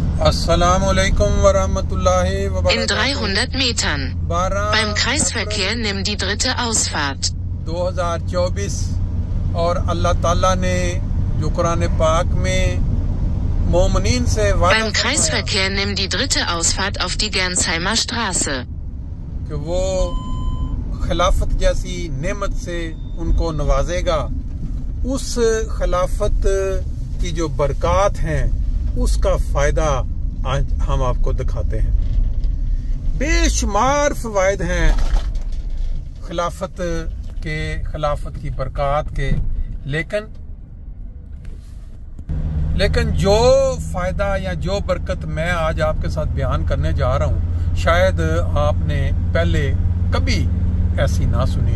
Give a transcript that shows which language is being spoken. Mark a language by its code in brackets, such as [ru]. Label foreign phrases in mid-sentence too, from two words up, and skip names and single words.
[ar] السلام عليكم ورحمة الله وبركاته. [de] In 300 Metern. Beim Kreisverkehr nimm die dritte Ausfahrt. [ur] 2024 اور اللہ تعالیٰ نے جو قرآن پاک میں مومنین سے [de] Beim Kreisverkehr nimm die dritte Ausfahrt auf die Gernsheimer Straße. [ur] کہ وہ خلافت جیسی نعمت سے ان کو نوازے گا، اس خلافت کی جو برکات ہیں اس کا فائدہ آج ہم آپ کو دکھاتے ہیں۔ بے شمار فوائد ہیں خلافت کی برکات کے، لیکن جو فائدہ یا جو برکت میں آج آپ کے ساتھ بیان کرنے جا رہا ہوں شاید آپ نے پہلے کبھی ایسی نہ سنی ہو۔